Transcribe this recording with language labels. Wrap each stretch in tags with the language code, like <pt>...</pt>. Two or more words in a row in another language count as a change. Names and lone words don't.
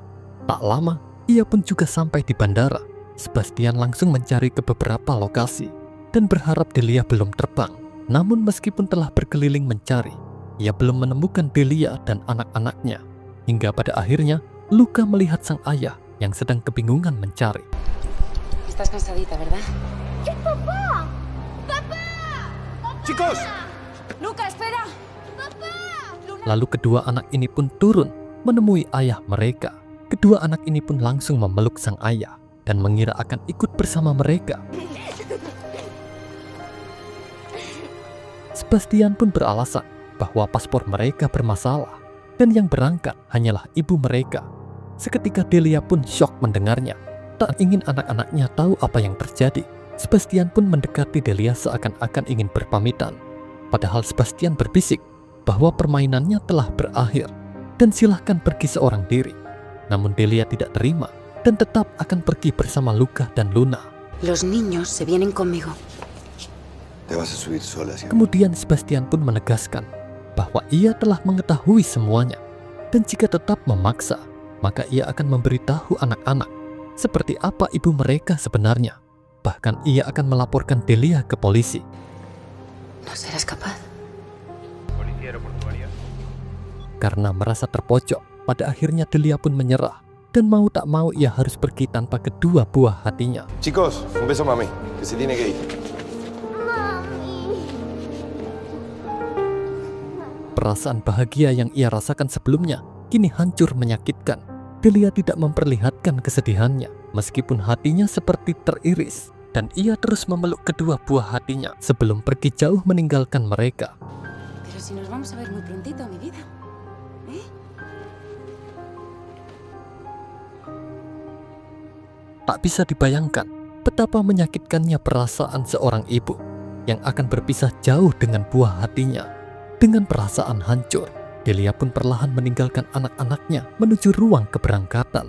<id>Tak lama, ia pun juga sampai di bandara. Sebastian langsung mencari ke beberapa lokasi dan berharap Delia belum terbang. Namun meskipun telah berkeliling mencari, ia belum menemukan Delia dan anak-anaknya. Hingga pada akhirnya, Luca melihat sang ayah yang sedang kebingungan mencari.</id> <es>Estás cansadita, ¿verdad? ¡Chicos! Luca, espera.</es> <id>Lalu kedua anak ini pun turun menemui ayah mereka. Kedua anak ini pun langsung memeluk sang ayah dan mengira akan ikut bersama mereka. Sebastian pun beralasan bahwa paspor mereka bermasalah dan yang berangkat hanyalah ibu mereka. Seketika Delia pun syok mendengarnya. Tak ingin anak-anaknya tahu apa yang terjadi. Sebastian pun mendekati Delia seakan-akan ingin berpamitan. Padahal Sebastian berbisik bahwa permainannya telah berakhir dan silahkan pergi seorang diri. Namun Delia tidak terima dan tetap akan pergi bersama Luca dan Luna.</id> <es>Los niños se vienen conmigo. Te vas a subir sola, ¿sí?</es> <id>Kemudian Sebastian pun menegaskan bahwa ia telah mengetahui semuanya dan jika tetap memaksa, maka ia akan memberitahu anak-anak seperti apa ibu mereka sebenarnya. Bahkan ia akan melaporkan Delia ke polisi.</id> <es>No serás capaz.</es> <id>Karena merasa terpojok, pada akhirnya Delia pun menyerah. Dan mau tak mau ia harus pergi tanpa kedua buah hatinya.</id> <es>Chicos, un beso mami, que se tiene que ir.</es> <id>Perasaan bahagia yang ia rasakan sebelumnya kini hancur menyakitkan. Delia tidak memperlihatkan kesedihannya, meskipun hatinya seperti teriris. Dan ia terus memeluk kedua buah hatinya sebelum pergi jauh meninggalkan mereka.</id> <es>Pero si nos vamos a ver muy prontito, mi vida. ¿Eh?</es> <id>Tak bisa dibayangkan betapa menyakitkannya perasaan seorang ibu yang akan berpisah jauh dengan buah hatinya. Dengan perasaan hancur, Delia pun perlahan meninggalkan anak-anaknya menuju ruang keberangkatan.</id>